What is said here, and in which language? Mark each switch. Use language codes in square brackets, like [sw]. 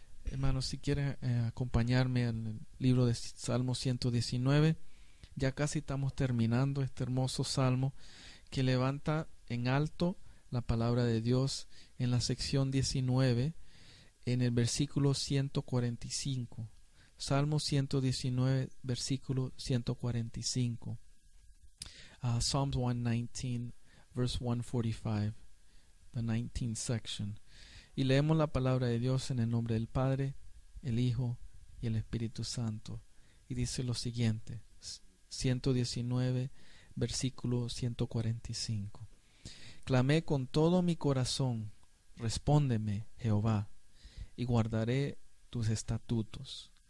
[es] Hermanos, si quieren acompañarme al libro de Salmo 119, ya casi estamos terminando este hermoso salmo que levanta en alto la palabra de Dios en la sección 19, en el versículo 145. Salmo 119, versículo 145. [en] Psalms 119, verse 145, the 19th section. [es] Y leemos la palabra de Dios en el nombre del Padre, el Hijo y el Espíritu Santo. Y dice lo siguiente, 119, versículo 145. Clamé con todo mi corazón, respóndeme, Jehová, y guardaré tus estatutos.